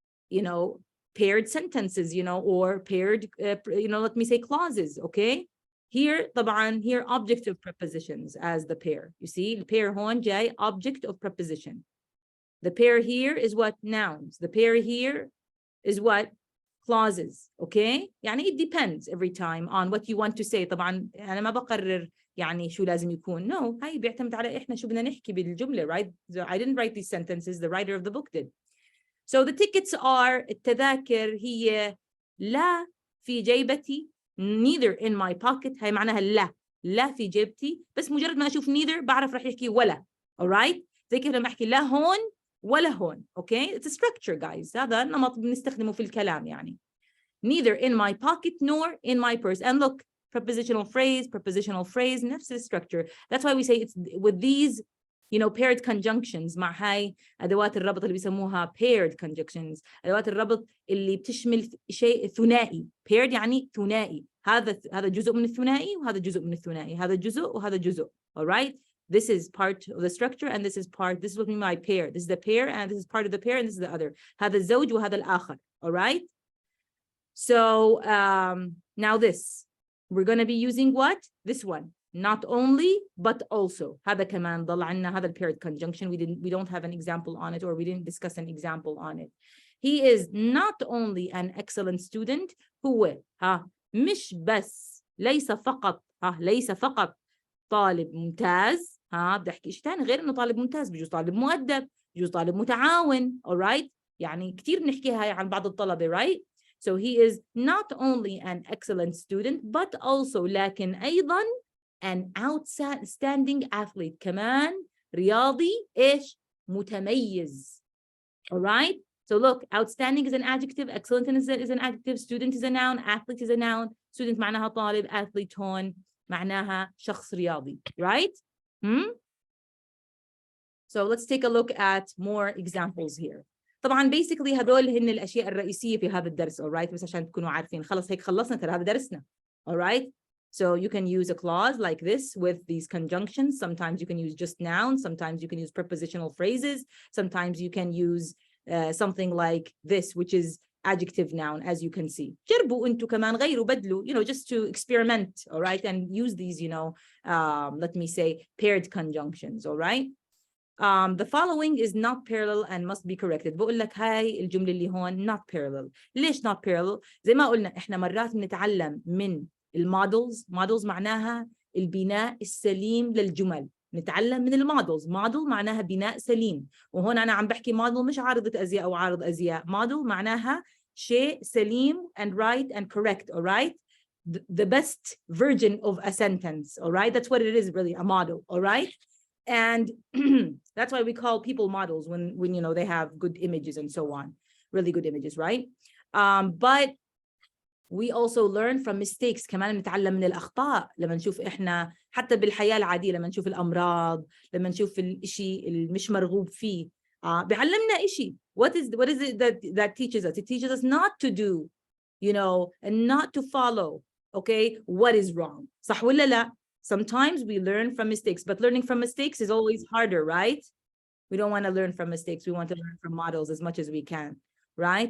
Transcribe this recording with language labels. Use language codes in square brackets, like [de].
[en] You know, paired sentences, you know, or paired you know, let me say clauses. Okay? Here طبعا here object of prepositions as the pair. You see the pair [ar] هون جاي [en] object of preposition. The pair here is what? Nouns. The pair here is what? Clauses. Okay? يعني it depends every time on what you want to say. [ar] طبعا أنا ما بقرر يعني شو لازم يكون. No, هاي بيعتمد على إحنا شو بدنا نحكي بالجملة, right? [en] So I didn't write these sentences. The writer of the book did. So the tickets are [ar] التذاكر هي لا في جيبتي. [en] Neither in my pocket. [ar] هاي معناها لا في جيبتي. بس مجرد ما أشوف neither بعرف رح يحكي ولا. [en] Alright? [ar] زي كيف لما أحكي لا هون ولا هون. [en] Okay? It's a structure, guys. [ar] هذا نمط بنستخدمه في الكلام يعني. [en] Neither in my pocket nor in my purse. And look, prepositional phrase, نفس structure. That's why we say it's with these, you know, paired conjunctions [ar] مع هاي أدوات الربط اللي بيسموها [en] paired conjunctions. [ar] أدوات الربط اللي بتشمل شيء ثنائي. paired يعني ثنائي. هذا جزء من الثنائي وهذا جزء من الثنائي. هذا جزء وهذا جزء. [en] All right? This is part of the structure and this is what we mean by pair. This is the pair and this is part of the pair and this is the other. [ar] هذا الزوج وهذا الآخر. [en] All right? So now this. We're going to be using what? This one. Not only, but also. [ar] هذا كمان ضل عنا هذا paired conjunction. [en] We don't have an example on it, or we didn't discuss an example on it. He is not only an excellent student. [ar] هو مش بس ليس فقط طالب ممتاز. بدي احكي شيء ثاني غير انه طالب ممتاز. بيجوز طالب مؤدب، بيجوز طالب متعاون. [en] All right? [ar] يعني كثير بنحكي هاي عن بعض الطلبة, right? [en] So he is not only an excellent student, but also [ar] لكن أيضا [en] an outstanding athlete. [ar] كمان رياضي إيش؟ متميز. [en] All right? So look, outstanding is an adjective, excellent is an adjective, student is a noun, athlete is a noun. [ar] Student معناها طالب, athlete هون معناها شخص رياضي, right? [en] So let's take a look at more examples here. [ar] طبعا basically هذول هن الأشياء الرئيسية في هذا الدرس, alright? بس عشان تكونوا عارفين, خلص هيك خلصنا ترى هذا درسنا, alright? [en] So you can use a clause like this with these conjunctions. Sometimes you can use just nouns. Sometimes you can use prepositional phrases. Sometimes you can use something like this, which is adjective noun, as you can see. [ar] جربوا انتوا كمان غيروا بدلوا, [en] you know, just to experiment, all right, and use these, you know, let me say paired conjunctions, all right. The following is not parallel and must be corrected. [ar] بقول لك هاي الجملة اللي هون [en] not parallel. [ar] ليش [en] not parallel؟ [ar] زي ما قلنا احنا مرات بنتعلم من المودلز. مودلز معناها البناء السليم للجمل. نتعلم من المودلز. موديل معناها بناء سليم. وهون أنا عم بحكي موديل مش عارضة أزياء أو عارض أزياء. موديل معناها شيء سليم [en] and right and correct, all right? The best version of a sentence, all right? That's what it is really, a model, all right? And that's why we call people models when you know they have good images and so on, really good images, right? But we also learn from mistakes. [ar] كمان نتعلم من الأخطاء لما نشوف إحنا حتى بالحياة العادية لما نشوف الأمراض لما نشوف الإشي المش مرغوب فيه بيعلمنا إشي. [en] What is it that teaches us? It teaches us not to do, you know, and not to follow, okay, what is wrong. [ar] صح ولا لا? [en] Sometimes we learn from mistakes, but learning from mistakes is always harder, right? We don't want to learn from mistakes. We want to learn from models as much as we can, right?